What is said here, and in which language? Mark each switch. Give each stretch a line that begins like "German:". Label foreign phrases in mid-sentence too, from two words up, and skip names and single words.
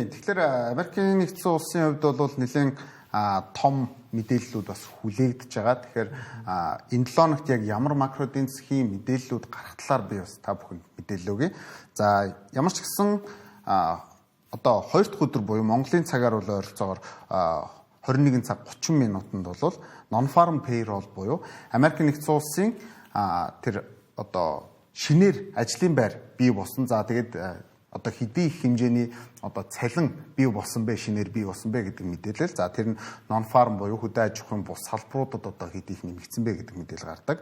Mongolian: Тэгэхээр Америкийн нэгдсэн улсын хувьд бол нэлээд том мэдээллүүд бас хүлээгдэж байгаа. Тэгэхээр энэ 7 хоногт яг ямар макро эдийн засгийн мэдээллүүд гарах талаар би бас та бүхэнд мэдээлэл өгье. За ямар ч гэсэн одоо 2 дахь өдөр буюу Монголын цагаар бол ойролцоогоор 21 цаг 30 минутанд бол
English: non-farm payroll
Mongolian: буюу Америк нэгдсэн улсын тэр одоо шинээр ажлын байр бий болсон. За тэгээд одоо хэдий их хэмжээний одоо цалин бий болсон бэ, шинээр бий болсон бэ гэдэг мэдээлэл. За тэр нь non-farm буюу хөдөө аж ахуйн бус салбаруудад одоо хэдий их нэмэгдсэн бэ гэдэг мэдээлэл гардаг.